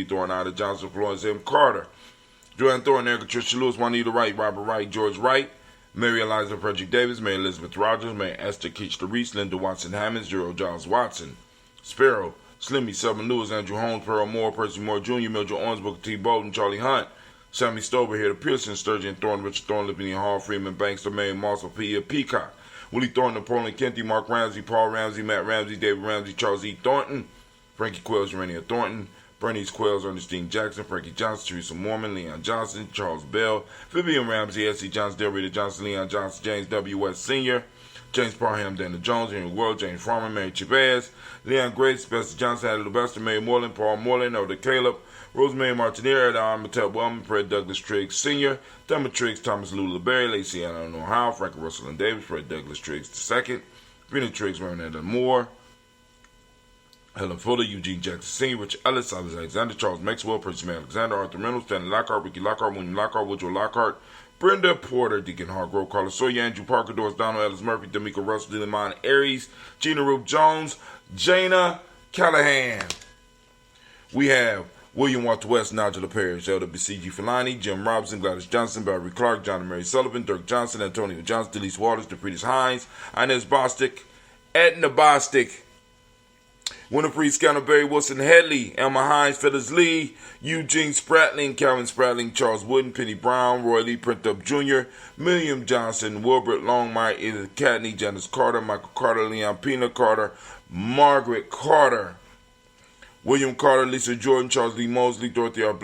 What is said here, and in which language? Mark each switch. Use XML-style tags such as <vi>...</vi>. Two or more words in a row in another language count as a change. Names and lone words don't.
<en>Thornton, Ida Johnson, Florence M. Carter, Joanne Thornton, Erica Tricia Lewis, Juanita Wright, Robert Wright, George Wright, Mary Eliza Frederick Davis, Mary Elizabeth Rogers, Mary Esther Keach Reese, Linda Watson Hammonds, Gerald Giles Watson, Sparrow, Slimmy, Southern Lewis, Andrew Holmes, Pearl Moore, Percy Moore Jr., Mildred Owens, Booker T. Bolton, Charlie Hunt, Sammy Stover, here to Pearson, Sturgeon Thornton, Richard Thornton, Lippany Hall, Freeman Banks, Domain, Marshall P. Peacock, Willie Thornton, Napoleon Kenty, Mark Ramsey, Paul Ramsey, Matt Ramsey, David Ramsey, Charles E. Thornton, Frankie Quells, Urania Thornton, Bernice Quells, Ernestine Jackson, Frankie Johnson, Teresa Mormon, Leon Johnson, Charles Bell, Vivian Ramsey, S.C. Johnson, Del Rita Johnson, Leon Johnson, James W. West Sr., James Parham, Dana Jones, Henry World, James Farmer, Mary Chavez, Leon Grace, Bester Johnson, Adela Bester, Mary Moreland, Paul Moreland, Elder Caleb, Rosemary Martinier, Adam Mattel Wellman, Fred Douglas Triggs Sr., Thelma Triggs, Thomas Lula Berry, Lacey Anna Ohio, Frankie Russell and Davis, Fred Douglas Triggs II, Rena Triggs, Marinetta Moore, Helen Fuller, Eugene Jackson Sr., Richard Ellis, Alexander, Charles Maxwell, Percy May Alexander, Arthur Reynolds, Stanley Lockhart, Ricky Lockhart, William Lockhart, Woodrow Lockhart, Brenda Porter, Deacon Hargrove, Carlos Sawyer, Andrew Parker, Doris Donald, Ellis Murphy, D'Amico Russell, Dylan Aries, Gina Roop Jones, Jana Callahan. We have William Walter West, Nigel Parrish, Elder B.C.G. Filani, Jim Robinson, Gladys Johnson, Barry Clark, John and Mary Sullivan, Dirk Johnson, Antonio Johnson, Delise Waters, DeFritis Hines, Inez Bostic, Edna Bostic, Winifred Scanner, Barry Wilson Headley, Emma Hines, Phyllis Lee, Eugene Spratling, Calvin Spratling, Charles Wooden, Penny Brown, Roy Lee Printup Jr., William Johnson, Wilbert Longmire, Edith Catney, Janice Carter, Michael Carter, Leon Pina Carter, Margaret Carter, William Carter, Lisa Jordan, Charles Lee Mosley, Dorothy R.</en>